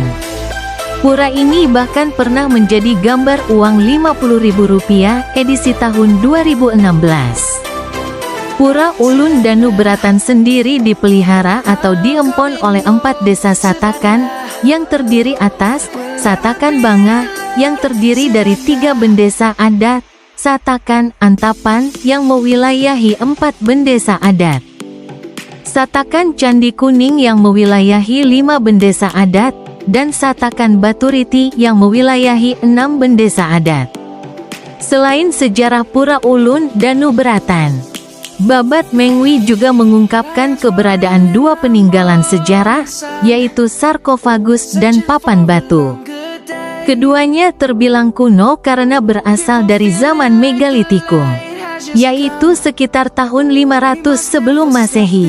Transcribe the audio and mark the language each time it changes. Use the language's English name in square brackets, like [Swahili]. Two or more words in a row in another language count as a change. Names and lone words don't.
[Indonesian] Pura ini bahkan pernah menjadi gambar uang Rp50.000 edisi tahun 2016. Pura Ulun Danu Beratan sendiri dipelihara atau diempon oleh 4 desa Satakan, yang terdiri atas Satakan Banga, yang terdiri dari 3 bendesa adat, Satakan Antapan yang mewilayahi 4 bendesa adat, Satakan Candi Kuning yang mewilayahi 5 bendesa adat, dan Satakan Baturiti yang mewilayahi 6 bendesa adat. Selain sejarah Pura Ulun Danu Beratan, Babat Mengwi juga mengungkapkan keberadaan 2 peninggalan sejarah, yaitu sarkofagus dan papan batu. Keduanya terbilang kuno karena berasal dari zaman Megalitikum, yaitu sekitar tahun 500 sebelum Masehi.